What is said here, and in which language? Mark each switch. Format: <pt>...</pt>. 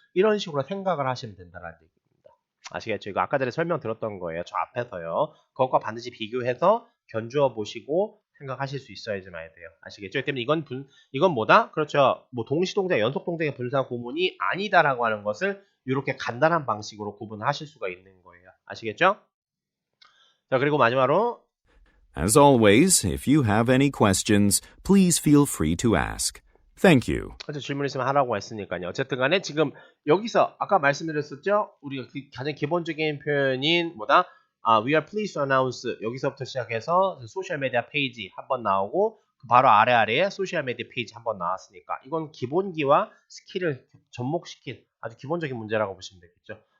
<ko>이런 식으로 생각을 하시면 된다는 얘기입니다. 아시겠죠? 이거 아까 전에 설명드렸던 거예요. 저 앞에서요. 그것과 반드시 비교해서 견주어 보시고 생각하실 수 있어야지만 돼요. 아시겠죠? 때문에 이건 뭐다? 그렇죠. 뭐 동시동작, 연속동작의 분사 구문이 아니다라고 하는 것을 이렇게 간단한 방식으로 구분하실 수가 있는 거예요. 아시겠죠? 자, 그리고 마지막으로</ko> <en>As always, if you have any questions, please feel free to ask. Thank you.</en> <ko>질문 있으면 하라고 했으니까요. 어쨌든 간에 지금 여기서 아까 말씀드렸었죠? 우리가 가장 기본적인 표현인 뭐다?</ko> <en>We are pleased to announce</en> <ko>여기서부터 시작해서 소셜미디어 페이지 한번 나오고 그 바로 아래에 소셜미디어 페이지 한번 나왔으니까 이건 기본기와 스킬을 접목시킨 아주 기본적인 문제라고 보시면 되겠죠.</ko>